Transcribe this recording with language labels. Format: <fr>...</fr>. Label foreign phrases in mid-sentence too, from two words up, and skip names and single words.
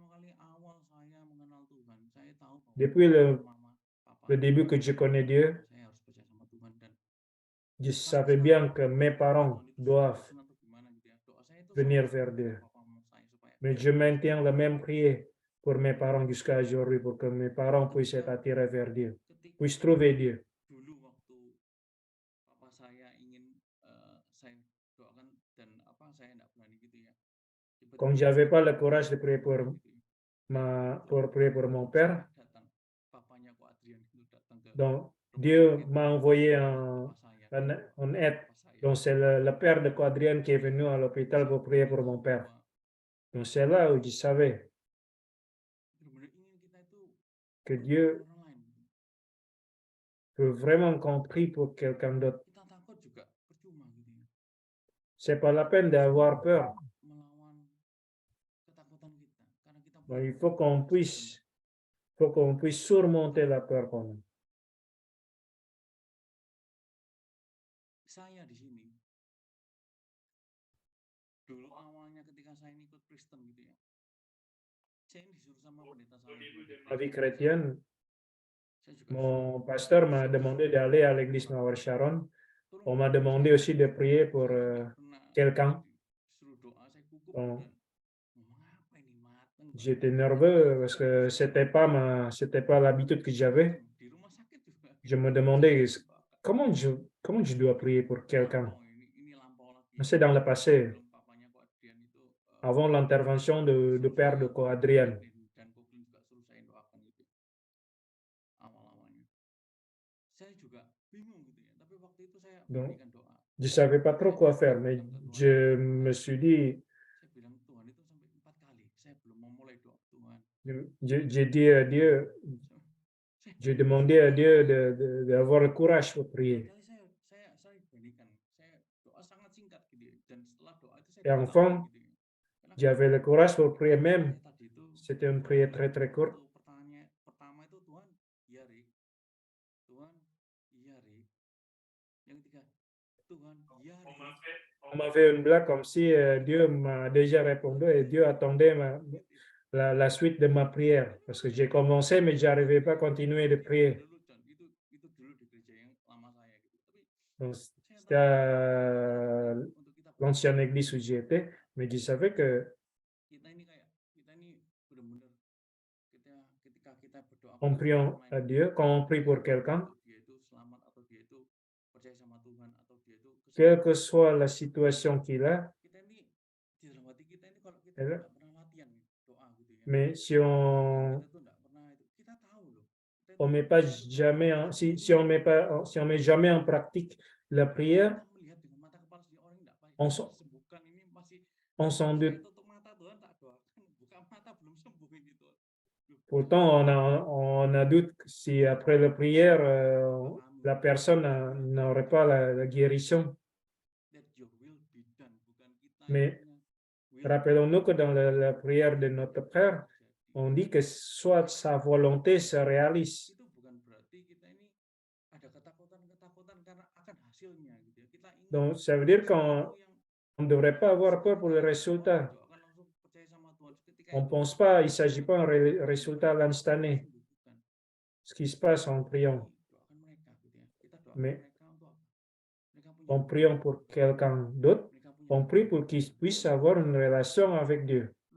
<fr>Depuis le début que je connais Dieu, je savais bien que mes parents doivent venir vers Dieu. Mais je maintiens la même prière pour mes parents jusqu'à aujourd'hui, pour que mes parents puissent être attirés vers Dieu, puissent trouver Dieu.</fr> <id>Dulu waktu papa saya ingin saya doakan dan saya enggak berani gitu ya.</id> <fr>Quand j'avais pas le courage de prier pour prier pour mon père,</fr> <id>Papanya Ko Adrian itu datang ke</id> <fr>donc Dieu m'a envoyé un aide. Donc c'est le père de Adrien qui est venu à l'hôpital pour prier pour mon père. Donc c'est là où je savais que Dieu peut vraiment qu'on prie pour quelqu'un d'autre.</fr> <id>Kita takut juga percuma gitu ya.</id> <fr>C'est pas la peine d'avoir peur.</fr> <id>Melawan ketakutan kita karena kita</id> <fr>Donc, il faut qu'on puisse surmonter la peur qu'on a.</fr> <id>Saya di sini dulu awalnya ketika saya ikut Kristen gitu ya. Saya disuruh sama pendeta saya.</id> <fr>Ma vie chrétienne,</fr> <id>Saya juga</id> <fr>mon pasteur m'a demandé d'aller à l'église Mawar Sharon. On m'a demandé aussi de prier pour quelqu'un.</fr> <id>Disuruh doa saya gugup</id> <fr>Bon,</fr> <id>dan apa ini mateng.</id> <fr>j'étais nerveux parce que c'était pas l'habitude que j'avais.</fr> <id>Di rumah sakit juga.</id> <fr>Je me demandais comment je dois prier pour quelqu'un.</fr> <id>Ini lampau lagi.</id> <fr>C'est dans le passé,</fr> <id>Belum papanya Ko Adrian itu</id> <fr>avant l'intervention du père de Ko Adrien.</fr> <id>dan Ko Glyn juga suruh saya doakan gitu. Awal-awalnya. Saya juga bingung gitu ya, tapi waktu itu saya</id> <fr>Donc,</fr> <id>berikan doa.</id> <fr>je savais pas trop quoi faire, mais je me suis dit,</fr> <id>Saya bilang Tuhan itu sampai 4 kali. Saya belum mau mulai doa Tuhan.</id> <fr>j'ai dit à Dieu, j'ai demandé à Dieu d'avoir le courage pour prier.</fr> <id>Saya berikan. Saya doa sangat singkat gitu ya. Dan setelah doa itu saya</id> <fr>Et enfin,</fr> <id>gitu ya. Karena</id> <fr>j'avais le courage pour prier même.</fr> <id>tadi itu</id> <fr>C'était une prière très courte.</fr> <id>waktu pertanyaan pertama itu Tuhan, iya Rik. Tuhan, iya Rik. Yang ketiga, Tuhan, iya Rik.</id> <fr>On m'a fait une blague comme si Dieu m'a déjà répondu et Dieu attendait la suite de ma prière. Parce que j'ai commencé, mais je n'arrivais pas à continuer de prier.</fr> <id>Lelucon itu dulu di gereja yang lama saya gitu. Tapi</id> <fr>Donc,</fr> <id>saya</id> <fr>c'était</fr> <id>tahu</id> <fr>à</fr> <id>untuk kita</id> <fr>l'ancienne église où j'étais, mais je savais que</fr> <id>kita ini benar-benar ketika kita berdoa</id> <fr>en</fr> <id>pada</id> <fr>priant</fr> <id>orang</id> <fr>à</fr> <id>lain,</id> <fr>Dieu, quand on prie pour quelqu'un,</fr> <id>dia itu selamat atau dia itu percaya sama Tuhan atau dia itu</id> <fr>quelle que soit la situation qu'il a,</fr> <id>kita ini di dalam hati kita ini kalau kita Ya. nggak pernah latihan nih, doa gitu ya.</id> <fr>mais si on</fr> <id>Kita tuh nggak pernah itu. Kita tahu loh. Kita</id> <fr>on</fr> <id>itu</id> <fr>met pas jamais si on met jamais en pratique la prière,</fr> <id>kita melihat dengan mata kepala sendiri orang nggak</id> <fr>On</fr> <id>baik.</id> <fr>s'en-</fr> <id>Sembuhkan ini masih</id> <fr>on s'en</fr> <id>saya</id> <fr>doute.</fr> <id>tutup mata Tuhan tak doakan buka mata belum sembuh ini Tuhan.</id> <fr>Pourtant, on a doute si après la prière, la personne n'aurait pas la guérison.</fr> <en>Let your will be done,</en> <id>bukan kita</id> <fr>Mais</fr> <id>yang punya will.</id> <fr>Rappelons-nous que dans la prière de notre Père, on dit que soit sa volonté se réalise.</fr> <id>Itu bukan berarti kita ini ada ketakutan karena akan hasilnya gitu ya. Kita ingin</id> <fr>Donc, ça veut dire qu'on</fr> <id>sesuatu yang</id> <fr>ne devrait pas avoir peur pour le résultat.</fr> <id>doakan</id> <fr>On ne pense pas, il ne s'agit pas d'un résultat instantané, ce qui se passe en priant. Mais en priant pour quelqu'un d'autre, on prie pour qu'il puisse avoir une relation avec Dieu.</fr>